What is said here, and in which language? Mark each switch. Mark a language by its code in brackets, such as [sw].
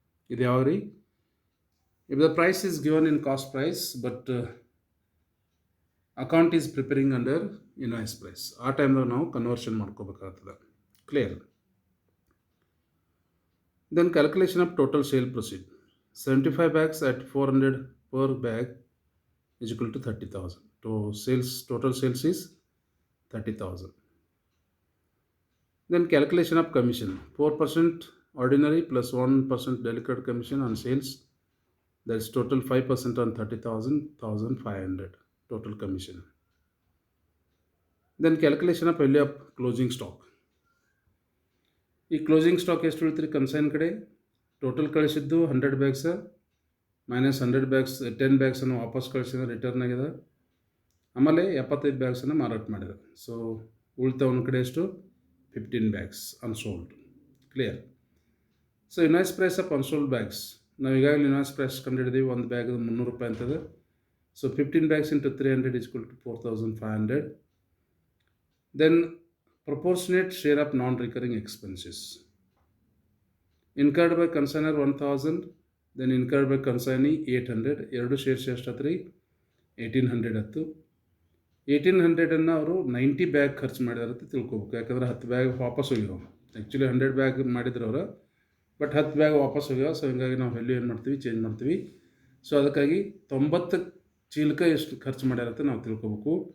[kn] ಇದು ಯಾವ ರೀ, [en] if the price is given in cost price but account is preparing under invoice price, [kn] ಆ ಟೈಮ್ದಾಗ ನಾವು conversion ಮಾಡ್ಕೋಬೇಕಾಗ್ತದೆ. Clear? [en] Then calculation of total sale proceed. 75 bags at 400 per bag is equal to 30,000. So total sales is 30,000. Then calculation of commission. 4% ordinary plus 1% delicate commission on sales. That is total 5% on 30,000, 1,500 total commission. Then calculation of value of closing stock. [kn] ಈ closing stock ಎಷ್ಟು ಉಳಿತ್ರಿ consign ಕಡೆ? Total ಕಳಿಸಿದ್ದು 100 bags minus 100 bags, 10 bagsನ್ನು ವಾಪಸ್ ಕಳಿಸಿದ return ಆಗಿದೆ. ಆಮೇಲೆ 75 bagsನ್ನು ಮಾರಾಟ ಮಾಡಿದ. So ಉಳಿತ ಒಂದು ಕಡೆ ಎಷ್ಟು? 15 bags unsold. Clear? [en] so invoice price of unsold bags, [kn] ನಾವು ಈಗಾಗಲೇ ಇನ್ವಾಯ್ಸ್ ಪ್ರೈಸ್ ಕಂಡುಹಿಡಿದೀವಿ. ಒಂದು ಬ್ಯಾಗ್ 300 ರೂಪಾಯಿ ಅಂತದೆ. So [en] 15 bags into 300 is equal to 4,500. Then proportionate share of non-recurring expenses. Incurred by consignor 1,000, then incurred by consignee 800. [kn] ಎರಡು shares ಎಷ್ಟಾತ್ರಿ? 1,800 ಆಯ್ತು. 1,800 ಅವರು 90 bag ಖರ್ಚು ಮಾಡಿದಾರೆ ಅಂತ ತಿಳ್ಕೊಬೇಕು. ಯಾಕಂದ್ರೆ 10 ಬ್ಯಾಗ್ ವಾಪಸ್ ಹೋಗ್ಯಾವ. ಆ್ಯಕ್ಚುಲಿ 100 ಬ್ಯಾಗ್ ಮಾಡಿದ್ರು ಅವರು, ಬಟ್ 10 ಬ್ಯಾಗ್ ವಾಪಸ್ ಹೋಗ್ಯಾವ. ಸೊ ಹಿಂಗಾಗಿ ನಾವು ವ್ಯಾಲ್ಯೂ ಏನು ಮಾಡ್ತೀವಿ? ಚೇಂಜ್ ಮಾಡ್ತೀವಿ. ಸೊ ಅದಕ್ಕಾಗಿ 90 ಚೀಲಕ್ಕೆ ಎಷ್ಟು ಖರ್ಚು ಮಾಡ್ಯಾರತ್ತೆ ನಾವು ತಿಳ್ಕೊಬೇಕು.